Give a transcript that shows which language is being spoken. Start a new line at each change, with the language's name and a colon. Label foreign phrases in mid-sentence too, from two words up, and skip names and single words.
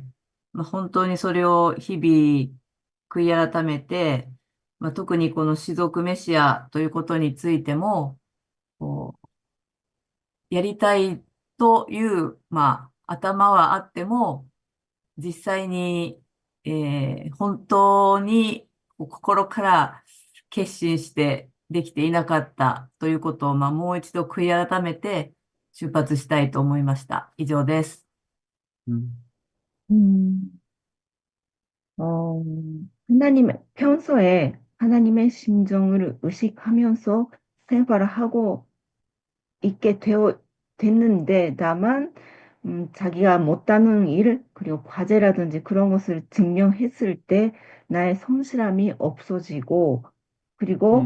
Japanese: まあ、本当にそれを日々悔い改めて、まあ、特にこの士族メシアということについても、こやりたいという、まあ、頭はあっても、実際に、本当に心から決心してできていなかったということを、まあ、もう一度悔い改めて出発したいと思いました。以上です。 음,
Korean: 음, 어, 평소에 하나님의 심정을 의식하면서 생활을 하고 있게 됐는데, 다만, 자기가 못하는 일, 그리고 과제라든지 그런 것을 증명했을 때 나의 성실함이 없어지고, 그리고